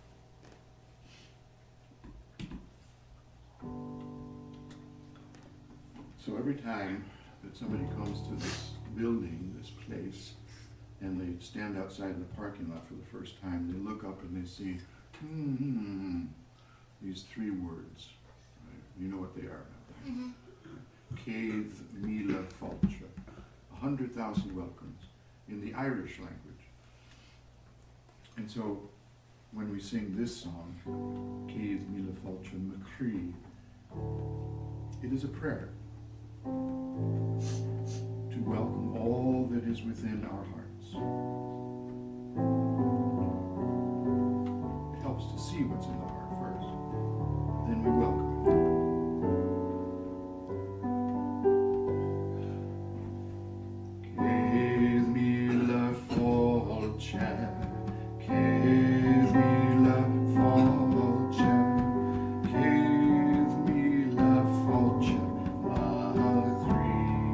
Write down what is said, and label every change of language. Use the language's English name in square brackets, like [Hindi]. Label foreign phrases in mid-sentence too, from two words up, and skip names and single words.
[English] So every time that somebody comes to this building, this place, and they stand outside in the parking lot for the first time, they look up and they see these three words. Right? You know what they are now. Mm-hmm. [Irish] Céad Míle Fáilte, [English] 100,000 welcomes, in the Irish language. And so when we sing this song, [Irish] Céad Míle Fáilte Macree, [English] it is a prayer to welcome all that is within our hearts. It helps to see what's in the heart first, then we welcome it. [Irish] Céad Míle Fáilte, Céad Míle Fáilte, Céad Míle Fáilte Macree.